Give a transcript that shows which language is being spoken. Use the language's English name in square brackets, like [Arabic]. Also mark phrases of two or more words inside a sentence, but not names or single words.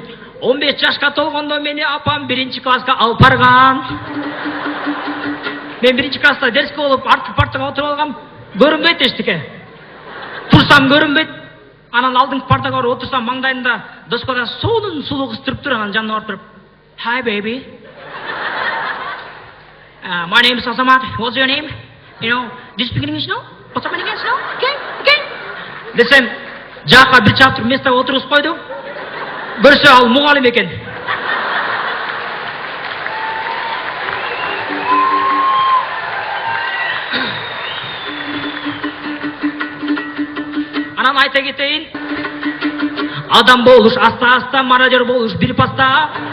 [Kyrgyz] 15 жашка толгондо мени апам 1-класска алып барган. Мен 1-класста дерске болуп, арткы партага отуруп алгам. Көрүнбөйт эчтеке. Турсам көрүнбөйт. Анан алдыңкы партага барып отурсам, маңдайында доскада сонун сулуу кыз туруп тур, анан жанына барып туруп, [English] "Hi baby. My name is Asamat. What's your name? Do you speak English now? What's up in English now? Okay. [Kyrgyz] Десем, жака бир чатыр местага отургузуп койду. Көрсө ал мугалим экен. Анан айта кетейин, адам болуш аста-аста, мародер болуш бир паста.